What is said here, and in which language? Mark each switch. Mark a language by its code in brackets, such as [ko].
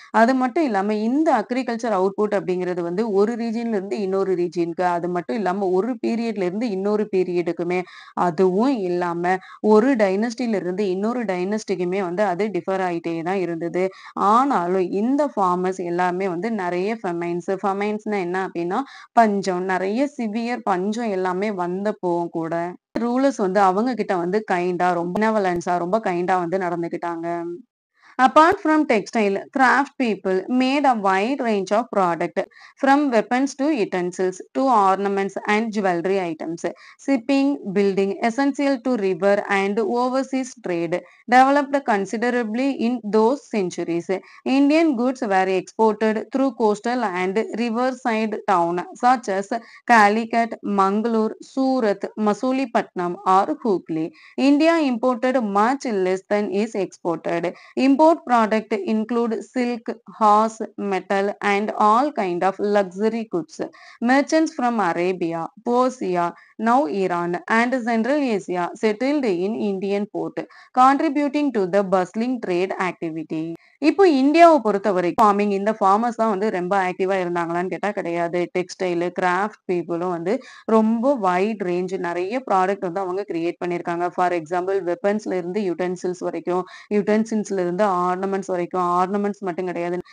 [ta] அது மட்டும் இல்லாம இந்த அக்ரிகல்ச்சர் அவுட்புட் அப்படிங்கிறது வந்து ஒரு ரீஜியன்ல இருந்து இன்னொரு ரீஜியன்க்கு, அது மட்டும் இல்லாம ஒரு பீரியட்ல இருந்து இன்னொரு பீரியடுக்குமே, அதுவும் இல்லாம ஒரு டைனஸ்டில இருந்து இன்னொரு டைனஸ்டிக்குமே வந்து அது டிஃபர் ஆயிட்டே தான் இருந்தது. ஆனாலும் இந்த ஃபார்மர்ஸ் எல்லாமே வந்து நெறைய ஃபெமைன்ஸ்னா என்ன அப்டின்னா, பஞ்சம். நெறைய சிவியர் பஞ்சம் எல்லாமே வந்தப்பவும் கூட, ரூலர்ஸ் வந்து அவங்க கிட்ட வந்து கைண்டா, ரொம்ப பெனவலன்ஸா ரொம்ப கைண்டா வந்து நடந்துக்கிட்டாங்க. [en] Apart from textile, craft people made a wide range of product from weapons to utensils to ornaments and jewelry items. Shipping, building, essential to river and overseas trade, developed considerably in those centuries. Indian goods were exported through coastal and riverside towns such as Calicut, Mangalore, Surat, Masulipattnam or Hooghly. India imported much less than is exported. Import products include silk, horse, metal, and all kind of luxury goods. Merchants from Arabia, Persia, now Iran, and Central Asia settled in Indian port, contributing to the bustling trade activity. [ta] இப்போ இந்தியாவை பொறுத்தவரைக்கும் farming இந்த farmers தான் வந்து ரொம்ப ஆக்டிவா இருந்தாங்களான்னு கேட்டா கிடையாது. Textile, craft பீப்புளும் வந்து ரொம்ப வைட் ரேஞ்ச் நெறைய ப்ராடக்ட் வந்து அவங்க கிரியேட் பண்ணியிருக்காங்க. ஃபார் எக்ஸாம்பிள் வெப்பன்ஸ்ல இருந்து யுட்டென்சில்ஸ் வரைக்கும், யுட்டென்சில்ஸ்ல இருந்து ஆர்னமெண்ட்ஸ் வரைக்கும், ஆர்னமெண்ட்ஸ் மட்டும் கிடையாது.